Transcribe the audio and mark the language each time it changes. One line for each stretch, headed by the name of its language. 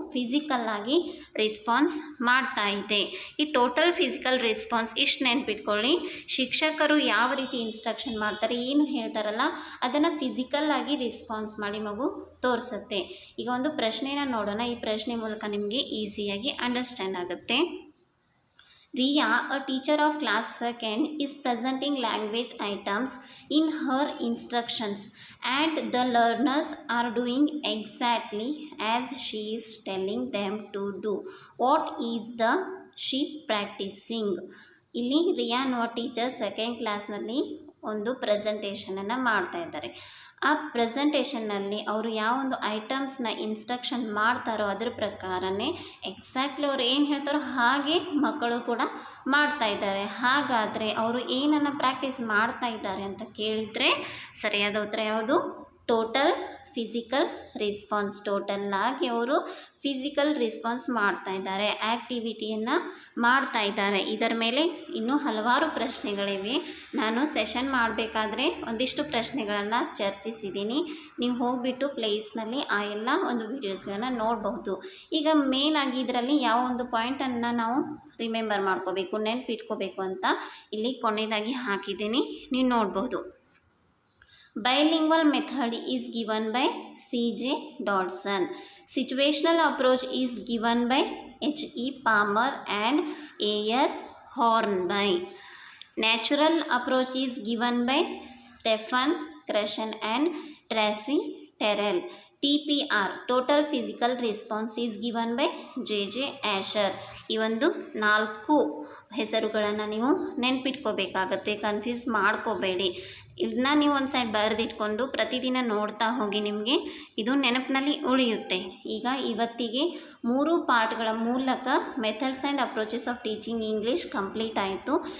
Kannada: ಫಿಸಿಕಲ್ಲಾಗಿ response ಮಾಡ್ತಾ ಇದೆ. ಈ ಟೋಟಲ್ ಫಿಸಿಕಲ್ ರೆಸ್ಪಾನ್ಸ್ ಇಷ್ಟು ನೆನ್ಪಿಟ್ಕೊಳ್ಳಿ. ಶಿಕ್ಷಕರು ಯಾವ ರೀತಿ ಇನ್ಸ್ಟ್ರಕ್ಷನ್ ಮಾಡ್ತಾರೆ, ಏನು ಹೇಳ್ತಾರಲ್ಲ ಅದನ್ನು ಫಿಸಿಕಲ್ಲಾಗಿ ರೆಸ್ಪಾನ್ಸ್ ಮಾಡಿ ಮಗು ತೋರಿಸುತ್ತೆ. ಈಗ ಒಂದು ಪ್ರಶ್ನೆನ ನೋಡೋಣ. ಈ ಪ್ರಶ್ನೆ ಮೂಲಕ ನಿಮಗೆ ಈಸಿಯಾಗಿ ಅಂಡರ್ಸ್ಟ್ಯಾಂಡ್ ಆಗುತ್ತೆ.
English: Riya, a teacher of class 2nd, is presenting language items in her instructions and the learners are doing exactly as she is telling them to do. What is the she practicing?
Kannada: ಇಲ್ಲಿ ರಿಯಾ ಅನ್ನುವ teacher second ಕ್ಲಾಸ್ನಲ್ಲಿ ಒಂದು ಪ್ರೆಸೆಂಟೇಷನನ್ನು ಮಾಡ್ತಾ ಇದ್ದಾರೆ. ಆ ಪ್ರೆಸೆಂಟೇಷನ್ನಲ್ಲಿ ಅವರು ಯಾವ ಒಂದು ಐಟಮ್ಸ್ನ ಇನ್ಸ್ಟ್ರಕ್ಷನ್ ಮಾಡ್ತಾರೋ ಅದ್ರ ಪ್ರಕಾರನೇ ಎಕ್ಸಾಕ್ಟ್ಲಿ ಅವ್ರು ಏನು ಹೇಳ್ತಾರೋ ಹಾಗೆ ಮಕ್ಕಳು ಕೂಡ ಮಾಡ್ತಾ ಇದ್ದಾರೆ. ಹಾಗಾದರೆ ಅವರು ಏನನ್ನು ಪ್ರಾಕ್ಟೀಸ್ ಮಾಡ್ತಾ ಇದ್ದಾರೆ ಅಂತ ಕೇಳಿದರೆ ಸರಿಯಾದ ಉತ್ತರ ಯಾವುದು? Total physical response. ಟೋಟಲ್ಲಾಗಿ ಅವರು ಫಿಸಿಕಲ್ ರೆಸ್ಪಾನ್ಸ್ ಮಾಡ್ತಾ ಇದ್ದಾರೆ, ಆ್ಯಕ್ಟಿವಿಟಿಯನ್ನು ಮಾಡ್ತಾ ಇದ್ದಾರೆ. ಇದರ ಮೇಲೆ ಇನ್ನೂ ಹಲವಾರು ಪ್ರಶ್ನೆಗಳಿವೆ. ನಾನು ಸೆಷನ್ ಮಾಡಬೇಕಾದ್ರೆ ಒಂದಿಷ್ಟು ಪ್ರಶ್ನೆಗಳನ್ನು ಚರ್ಚಿಸಿದ್ದೀನಿ. ನೀವು ಹೋಗಿಬಿಟ್ಟು ಪ್ಲೇಸ್ನಲ್ಲಿ ಆ ಎಲ್ಲ ಒಂದು ವಿಡಿಯೋಸ್ಗಳನ್ನು ನೋಡಬಹುದು. ಈಗ ಮೇನ್ ಆಗಿ ಇದರಲ್ಲಿ ಯಾವ ಒಂದು ಪಾಯಿಂಟನ್ನು ನಾವು ರಿಮೆಂಬರ್ ಮಾಡ್ಕೋಬೇಕು, ನೆನಪಿಟ್ಕೋಬೇಕು ಅಂತ ಇಲ್ಲಿ ಕೊನೆಯದಾಗಿ ಹಾಕಿದ್ದೀನಿ, ನೀವು ನೋಡ್ಬೋದು.
English: Bilingual method is given by C.J. Dodson. Situational approach is given by H.E. Palmer and A.S. Hornby. Natural approach is given by Stephen Krashen and Tracy Terrell. TPR, Total Physical Response, is given by J.J. Asher.
Kannada: ಈ ಒಂದು 4 ಹೆಸರುಗಳನ್ನು ನೀವು ನೆನ್ಪಿಟ್ಕೋಬೇಕಾಗತ್ತೆ, confuse ಮಾಡ್ಕೋಬೇಡಿ. ಇದನ್ನ ನೀವು ಒಂದು side ಬರೆದಿಟ್ಕೊಂಡು ಪ್ರತಿದಿನ ನೋಡ್ತಾ ಹೋಗಿ, ನಿಮಗೆ ಇದು ನೆನಪಿನಲ್ಲಿ ಉಳಿಯುತ್ತೆ. ಈಗ ಇವತ್ತಿಗೆ 3 ಪಾರ್ಟ್ಗಳ ಮೂಲಕ methods and approaches of teaching English complete ಆಯಿತು.